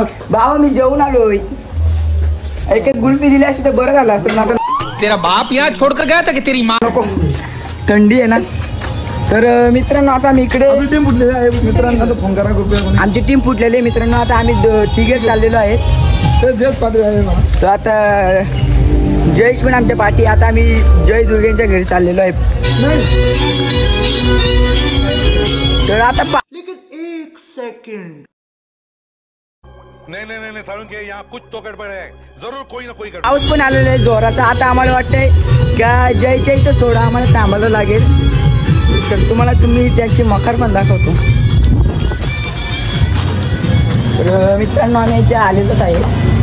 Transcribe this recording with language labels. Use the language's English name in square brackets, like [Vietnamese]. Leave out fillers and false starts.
[Marathi] बाबा मी जेवून आलोय. एक एक गुल्फी दिली असती तर बरं झालं असतं. आता [Hindi] तेरा बाप यहाँ छोड़कर गया था कि तेरी माँ. [Marathi] नको, थंडी आहे ना. तर मित्रांनो आता आम्ही इकडे टीम फुटलेली आहे मित्रांना फोन करा कृपया. आमची टीम फुटलेली आहे मित्रांनो. आता आम्ही तिघे चाललेलो आहे. जयेश पाटील आहे ना. तर आता जयेश पण आमच्या पाठी. आता आम्ही जय दुर्गेंच्या घरी चाललेलो आहे. तर आता एक सेकंड. [Hindi] नहीं साळुंखे यहाँ कुछ तो गड़बड़ है. जरूर कोई ना कोई गड़बड़. [Marathi] पाऊस पण आलेला आहे जोराचा. आता आम्हाला वाटतंय का जयच्या इथं थोडं आम्हाला थांबायला लागेल. तर तुम्हाला त्यांची मखर पण दाखवतो. तर मित्रांनो आम्ही इथे आलेलोच आहे.